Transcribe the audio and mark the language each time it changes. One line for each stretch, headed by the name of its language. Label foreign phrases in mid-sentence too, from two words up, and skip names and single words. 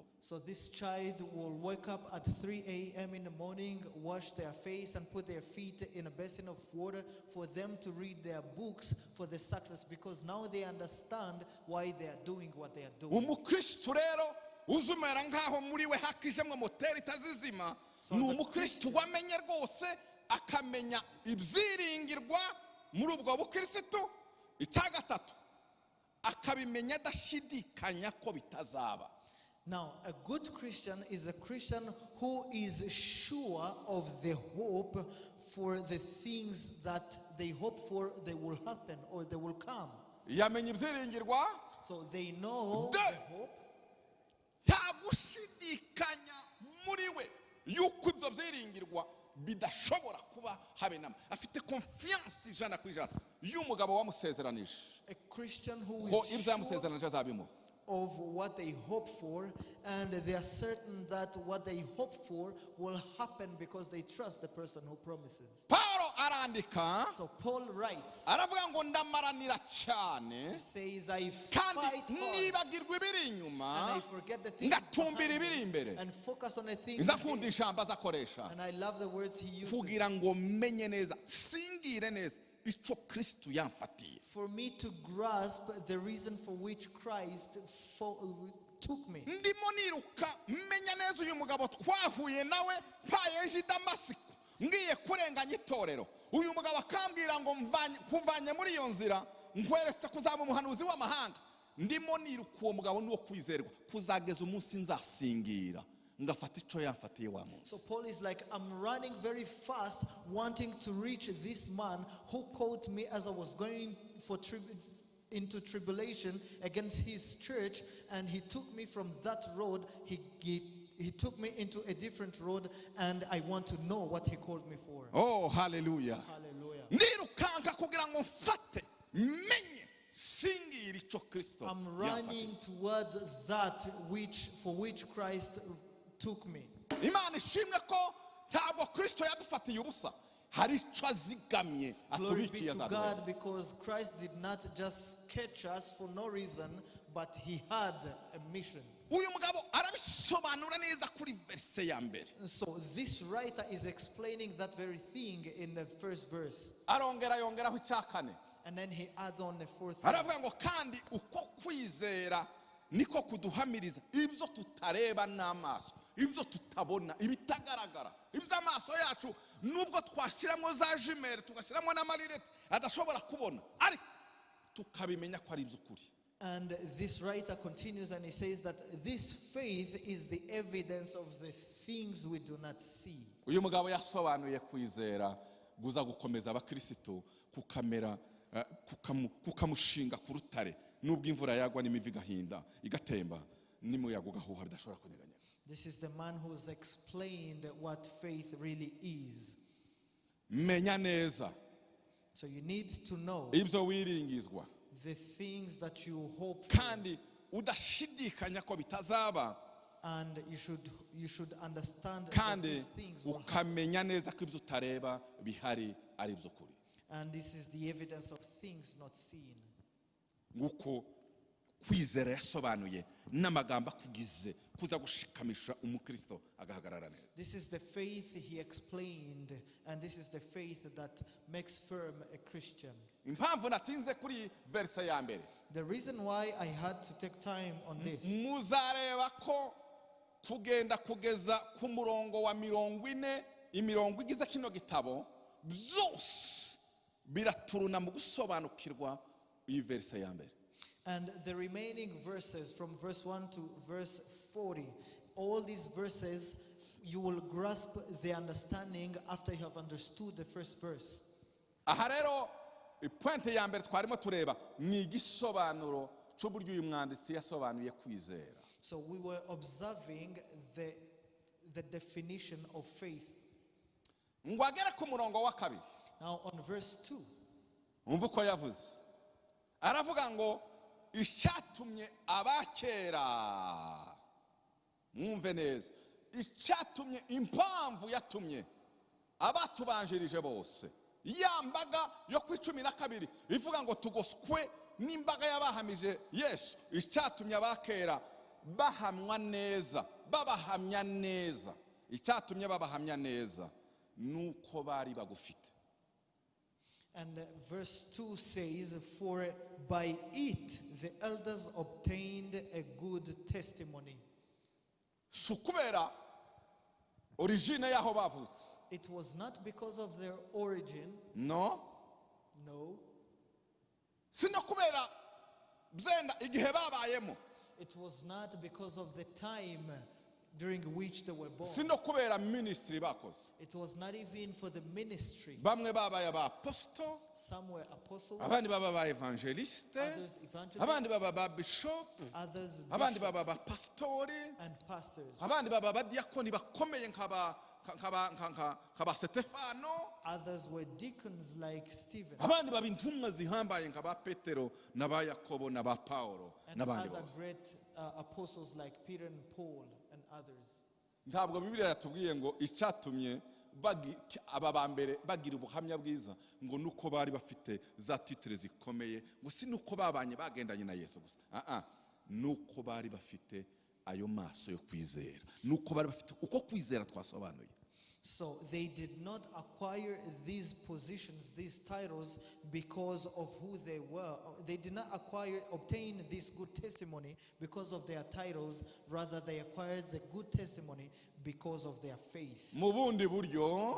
English: So this child will wake up at 3 a.m. in the morning, wash their face and put their feet in a basin of water for them to read their books for the success, because now they understand why they are doing what they are doing.
Kinyarwanda: Umukristo rero uzumera ngaho muri we hakijemwe moteri itazizima, ni umukristo wamenye rwose akamenya ibyiringirwa muri ubwo bukristo. Icya gatatu akabimenya adashidikanya ko bitazaba.
English: Now, a good Christian is a Christian who is sure of the hope for the things that they hope for, they will happen or they will come.
Kinyarwanda: Yamenye ibyiringirwa,
English: So they know The- the hope,
Kinyarwanda: nta gushidikanya muri we yuko ibyo byiringirwa bidashobora kuba habe nama. Afite confiance 100% y'umugabo wamusezeranije
English: a Christian who
Kinyarwanda: ko
English: is
Kinyarwanda: ibyo
English: sure
Kinyarwanda: yamusezeranije azabimuha.
English: of what they hope for, and they are certain that what they hope for will happen because they trust the person who promises.
Kinyarwanda: Paulo arandika
English: So Paul writes,
Kinyarwanda: aravuga ngo ndamaranira cyane
English: says, I
Kinyarwanda: kandi
English: fight hard
Kinyarwanda: nibagirwa ibiri inyuma
English: and I forget the things
Kinyarwanda: ngatumbira ibiri
English: behind me
Kinyarwanda: imbere.
English: and focus on the things
Kinyarwanda: Nza
English: ahead.
Kinyarwanda: nkunda ijambo azakoresha
English: And I love the words he uses.
Kinyarwanda: kugira ngo menye neza, singire neza ico Kristo yamfatiye.
English: For me to grasp the reason for which Christ took me.
Kinyarwanda: Ndimo niruka menya neza uyu mugabo twahuye nawe mpaye nje Damasiko ngiye kurenganya itorero. Uyu mugabo akambwira ngo kuvanye muri iyo nzira nkweretse kuzaba umuhanuzi w'amahanga. Ndimo niruka uwo mugabo nuwo kwizerwa kuzageza umunsi nzasingira ngafata ico yamfatiye wa munsi.
English: So Paul is like, I'm running very fast wanting to reach this man who called me as I was going into tribulation against his church, and he took me from that road. He took me into a different road, and I want to know what he called me for. Oh, hallelujah. Hallelujah.
Kinyarwanda: Ndirukanka kugira ngo mfate menye singira ico Kristo.
English: I'm running towards that for which Christ took me.
Kinyarwanda: Imana ishimwe ko ntabwo Kristo yadufatiye ubusa. Hari ico azigamye
English: Glory be
Kinyarwanda: atubikiye
English: to God, because Christ did not just catch us for no reason, but he had a mission.
Kinyarwanda: Uyu mugabo arabisobanura neza kuri verse ya mbere.
English: So this writer is explaining that very thing in the first verse.
Kinyarwanda: Arongera yongeraho icyakane.
English: And then he adds on the fourth.
Kinyarwanda: Aravuga ngo kandi uko kwizera niko kuduhamiriza ibyo tutareba n'amaso, ibyo tutabona, ibitagaragara, ibyo amaso yacu nubwo twashiramo za jimere tugashiramo n'amarirete adashobora kubona, ariko tukabimenya ko ari iby'ukuri.
English: And this writer continues and he says that this faith is the evidence of the things we do not see.
Kinyarwanda: Uyu mugabo yasobanuye kwizera guza gukomeza abakristo kukamera kukamushinga ku rutare nubwo imvura yagwa n'imivi gahinda igatemba n'umuyaga ugahuha bidashobora kunyeganya.
English: This is the man who's explained what faith really is.
Kinyarwanda: Menya neza.
English: So you need to know
Kinyarwanda: ibyo wiringizwa
English: the things that you hope for,
Kinyarwanda: kandi udashidikanya ko bitazaba,
English: and you should understand that
Kinyarwanda: kandi
English: these things will happen.
Kinyarwanda: ukamenya neza ko ibyo utareba bihari ari iby'ukuri.
English: And this is the evidence of things not seen.
Kinyarwanda: Nguko kwizera yasobanuye n'amagambo akugize kuza gushikamisha umukristo agahagarara neza.
English: This is the faith he explained, and this is the faith that makes firm a Christian.
Kinyarwanda: Impamvu natinze kuri verse ya mbere,
English: The reason why I had to take time on this,
Kinyarwanda: muzareba ko kugenda kugeza ku murongo wa 40 imirongo igize kino gitabo byose biraturuna mu gusobanukirwa iyi verse ya mbere.
English: and the remaining verses from verse 1 to verse 40, all these verses you will grasp the understanding after you have understood the first verse.
Kinyarwanda: Aha rero ipointe ya mbere twarimo tureba ni igisobanuro cy'uburyo uyu mwanditsi yasobanuye kwizera.
English: So we were observing the definition of faith.
Kinyarwanda: Ngo agere ku murongo wa kabiri,
English: Now on verse 2,
Kinyarwanda: umva uko yavuze, aravuga ngo icyatumye abakera, mwumve neza, icyatumye, impamvu yatumye abatubanjirije bose, ya mbaga yo ku 12 ivuga ngo tugoswe n'imbaga y'abahamije Yesu, icyatumye abakera bahamwa neza, babahamya neza, icyatumye babahamya neza nuko bari bagufite.
English: and verse 2 says, for by it the elders obtained a good testimony.
Kinyarwanda: Sukubera origine yaho bavutse.
English: It was not because of their origin, No. no.
Kinyarwanda: Sino kubera byenda igihe babayemo.
English: It was not because of the time during which they were born.
Kinyarwanda: Sino kubera ministry bakoze.
English: It was not even for the ministry.
Kinyarwanda: Bamwe babaye aba apostle,
English: Some were apostles,
Kinyarwanda: abandi baba ba evangeliste,
English: others evangelists,
Kinyarwanda: abandi baba ba bishop,
English: others
Kinyarwanda: abandi
English: bishops
Kinyarwanda: baba ba pastori,
English: and pastors.
Kinyarwanda: abandi baba ba diakoni bakomeye nkaba Stefano,
English: Others were deacons like Stephen,
Kinyarwanda: abandi baba intumwa zihambaye nkaba Petero n'aba Yakobo n'aba Paulo
English: and
Kinyarwanda: n'abandi
English: other
Kinyarwanda: bose.
English: great apostles like Peter and Paul and others. Ntabwo Bibiliya yatubwiye ngo icyatumye aba bambere bagira ubuhamya bwiza ngo nuko bari bafite za titre zikomeye, ngo si nuko babanye bagendanye na Yesu gusa, nuko bari bafite ayo maso yo kwizera, nuko bari bafite uko kwizera twasobanuye. So they did not acquire these positions, these titles, because of who they were. They did not obtain this good testimony because of their titles. Rather, they acquired the good testimony because of their faith.
Kinyarwanda: mu bundi buryo